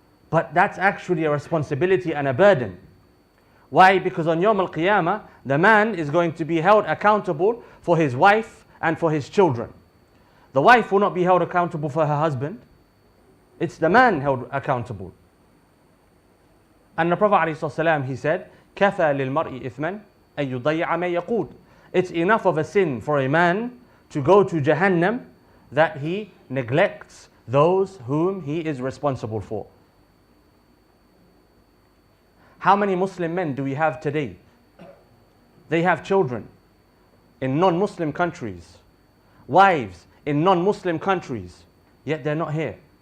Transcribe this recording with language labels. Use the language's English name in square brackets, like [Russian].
[English] But that's actually a responsibility and a burden. Why? Because on Yawm al-Qiyamah, the man is going to be held accountable for his wife and for his children. The wife will not be held accountable for her husband. It's the man held accountable. And the Prophet ﷺ, he said, [Arabic] كَفَى لِلْمَرْءِ إِثْمًا أَن يُضَيِّعَ مَن يَقُودُ. [English] It's enough of a sin for a man to go to Jahannam that he neglects those whom he is responsible for. How many Muslim men do we have today? They have children in non-Muslim countries, wives in non-Muslim countries, yet they're not here.